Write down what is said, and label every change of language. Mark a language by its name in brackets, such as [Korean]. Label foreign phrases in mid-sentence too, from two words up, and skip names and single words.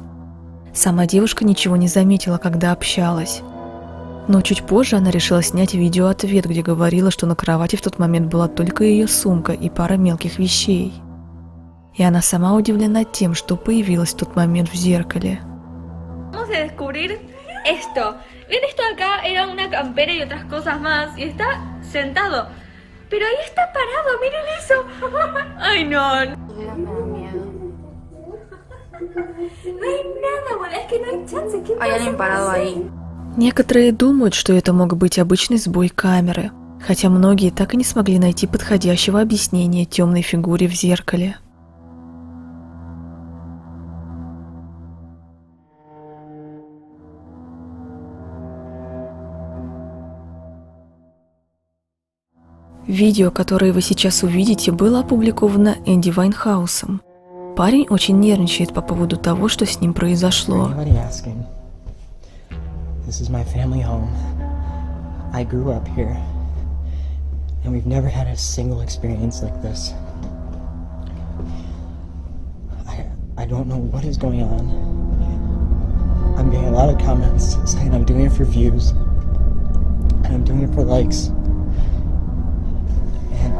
[Russian] Сама девушка ничего не заметила, когда общалась. Но чуть позже она решила снять видеоответ, где говорила, что на кровати в тот момент была только ее сумка и пара мелких вещей. И она сама удивлена тем, что появилась в tот момент в зеркале. [Spanish] Vamos a descubrir esto. Ven, esto acá era una campera y otras cosas más. Y está sentado. Pero ahí está parado, miren eso. Ay, no. No hay nada, boludo. Es que no hay chance. ¿Qué Hay alguien parado ahí. [Russian] Некоторые думают, что это мог быть обычный сбой камеры, хотя многие так и не смогли найти подходящего объяснения темной фигуре в зеркале. Видео, которое вы сейчас увидите, было опубликовано Энди Вайнхаусом. Парень очень нервничает по поводу того, что с ним произошло. [English] This is my family home. I grew up here, and we've never had a single experience like this. I don't know what is going on. I'm getting a lot of comments saying I'm doing it for views, and I'm doing it for likes.